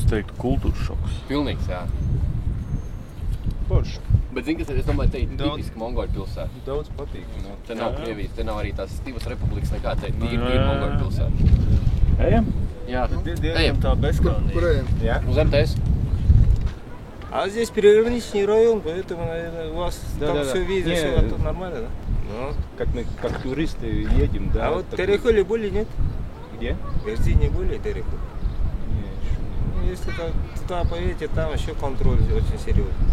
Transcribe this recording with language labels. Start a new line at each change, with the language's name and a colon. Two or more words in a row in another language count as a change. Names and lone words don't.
Latvian: Es teiktu kultūras šoks. Pilnīgs, jā. Forši. Bet zini, kas, es domāju, te ir tipiski Mongoļu pilsēta. Daudz patīk. Te nav Krievijas, te nav arī tās Stīvas republikas nekā, te ir tīri Mongoļu pilsēta. Ejam? Jā, Ejam tā bezkalnīgi. Kur ejam? Uz MTS.
Russian: А здесь приграничный район, поэтому, наверное, у вас там все видно, все тут нормально, да? Ну, как туристы едем, да. А вот Терехоли были, нет? Где? В Верзине были Терехоли? Нет, еще Ну, если туда поедете, там еще контроль очень серьезный.